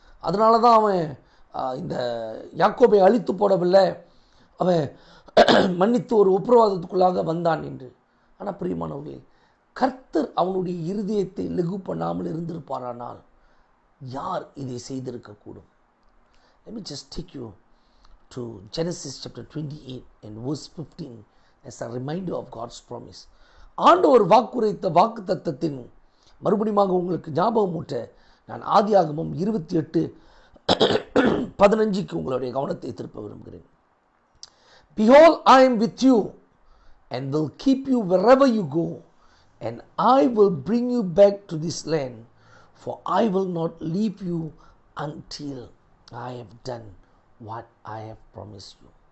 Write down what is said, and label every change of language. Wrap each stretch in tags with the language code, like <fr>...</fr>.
<ta>அதனால தான் அவன் இந்த யாக்கோபை அழித்து போடவில்லை, அவன் மன்னித்து ஒரு உப்புரவாதத்துக்குள்ளாக வந்தான் என்று. ஆனால் பிரியமானவர்களே, கர்த்தர் அவனுடைய இருதயத்தை லெகு பண்ணாமல் இருந்திருப்பாரானால் யார் இதை செய்திருக்கக்கூடும்?</ta> <en>Let me just take you to Genesis chapter 28 and verse 15 as a reminder of God's promise.</en> <ta>ஆண்டவர் வாக்குரைத்த வாக்கு தத்தத்தின் மறுபடியும் உங்களுக்கு ஞாபகம் ஊட்ட நான் ஆதியாகமம் 28:15 உங்களுடைய கவனத்தை திருப்ப விரும்புகிறேன்.</ta> <en>Behold, I am with you and will keep you wherever you go, and I will bring you back to this land, for I will not leave you until I have done what I have promised you.</en>